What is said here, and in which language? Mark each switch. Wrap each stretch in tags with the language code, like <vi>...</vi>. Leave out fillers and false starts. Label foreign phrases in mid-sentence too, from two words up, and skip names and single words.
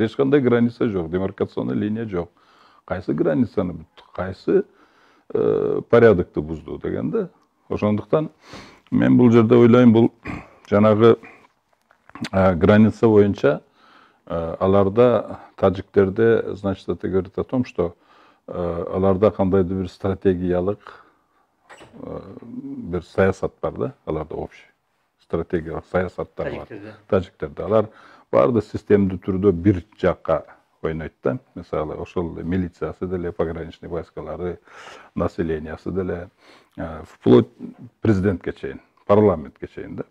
<ky>Эч кандай граница жок, демаркационный линия жок. Кайсы границаны бутту, кайсы порядокты бузду дегенде. Ошондуктан мен бул жерде ойлойм, бул жанагы граница боюнча аларда, тажиктерде,</ky> <ru>значит, это говорит о том, что</ru> <ky>аларда кандайдыр бир стратегиялык бир саясат бар да, аларда общий стратегиялык саясаттар бар. Тажиктерде алар баарды системдүү түрдө бир жакка ойнойт да. Мисалы, ошол милициясы деле, пограничный войскалары, населениясы деле, вплоть президентке чейин, парламентке чейин да.</ky>